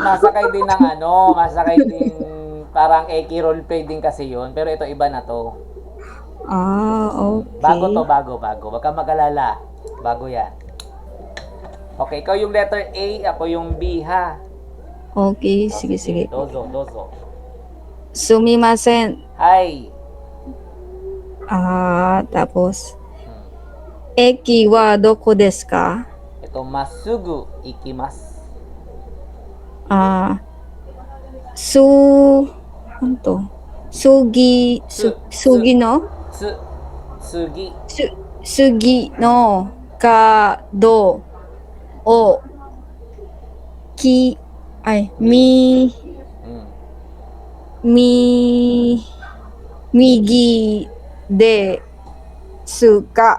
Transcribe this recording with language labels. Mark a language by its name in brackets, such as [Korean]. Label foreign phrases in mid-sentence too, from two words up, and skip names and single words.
[Filipino] Masakay din ng masakay din, parang Eki roleplay din kasi yun. Pero ito iba na to. Okay. Bago. Huwag kang mag-alala. Bago yan. Okay, ikaw yung letter A, ako yung B, ha? Okay, sige. [Japanese] Dozo. Sumimasen. Hi. [Filipino] Tapos. [Japanese] 駅はどこですか? [Filipino] Ito, [Japanese] まっすぐ 行きます. [Filipino] Ano to? [Japanese] 次の?次の 角 を 右 ですか?